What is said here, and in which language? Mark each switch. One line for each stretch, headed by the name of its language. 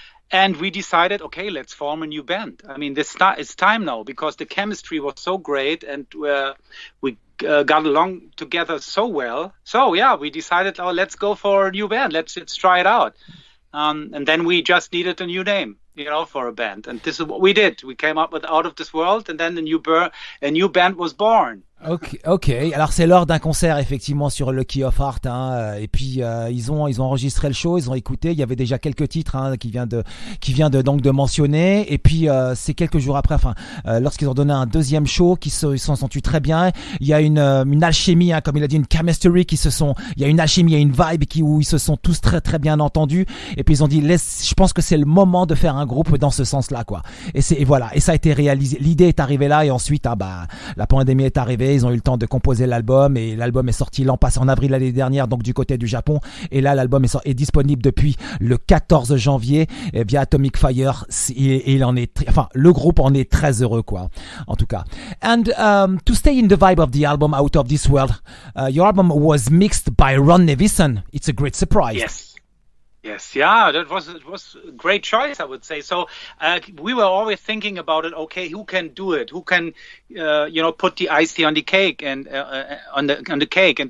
English: And we decided, okay, let's form a new band. I mean, it's time now, because the chemistry was so great, and we got along together so well. So yeah, we decided, let's go for a new band. Let's try it out. And then we just needed a new name. for a band. And this is what we did. We came up with Out of This World, and then a new band was born.
French: Ok. Alors c'est lors d'un concert effectivement sur le Key of Heart, hein, et puis ils ont enregistré le show, ils ont écouté. Il y avait déjà quelques titres qui vient de mentionner. Et puis c'est quelques jours après, lorsqu'ils ont donné un deuxième show, ils s'en sont sentis très bien. Il y a une alchimie, hein, comme il a dit, une chemistry il y a une alchimie, il y a une vibe où ils se sont tous très très bien entendus. Et puis ils ont dit, je pense que c'est le moment de faire un groupe dans ce sens-là, quoi. Et voilà. Et ça a été réalisé. L'idée est arrivée là, et ensuite, la pandémie est arrivée. Ils ont eu le temps de composer l'album, et l'album est sorti l'an passé en avril l'année dernière, donc du côté du Japon. Et là, l'album est disponible depuis le 14 janvier via Atomic Fire. Et le groupe en est très heureux, quoi. En tout cas.
English: And to stay in the vibe of the album Out of This World, your album was mixed by Ron Nevison. It's a great surprise. Yes, yeah, it was a great choice, I would say. So we were always thinking about it. Okay, who can do it? Who can, put the icing on the cake and on the cake?